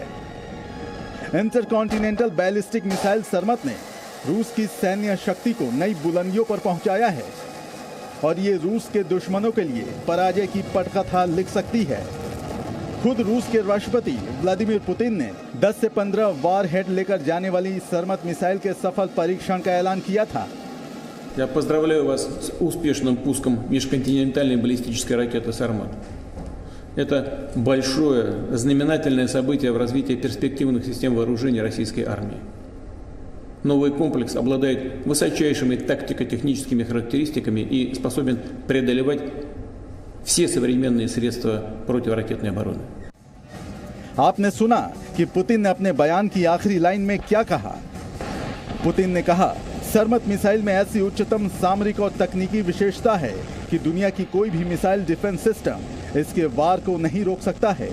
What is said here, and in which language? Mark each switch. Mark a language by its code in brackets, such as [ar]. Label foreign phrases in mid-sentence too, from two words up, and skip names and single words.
[en] intercontinental ballistic missile [hi] सरमत ने रूस की सैन्य शक्ति को नई बुलंदियों पर पहुंचाया है और ये रूस के दुश्मनों के लिए पराजय की पटकथा लिख सकती है। खुद रूस के राष्ट्रपति व्लादिमीर पुतिन ने 10 से 15 वारहेड लेकर जाने वाली सरमत मिसाइल के सफल परीक्षण का ऐलान किया था। [ru] Я поздравляю вас с успешным пуском межконтинентальной баллистической ракеты «Сармат». Это большое знаменательное событие в развитии перспективных систем вооружения российской армии. Новый комплекс обладает высочайшими тактико-техническими характеристиками и способен преодолевать все современные средства противоракетной обороны. [hi] आपने सुना कि पुतिन ने अपने बयान की आखिरी लाइन में क्या कहा। पुतिन ने कहा, सरमत मिसाइल में ऐसी उच्चतम सामरिक और तकनीकी विशेषता है कि दुनिया की कोई भी [en] missile defense system [hi] इसके वार को नहीं रोक सकता है।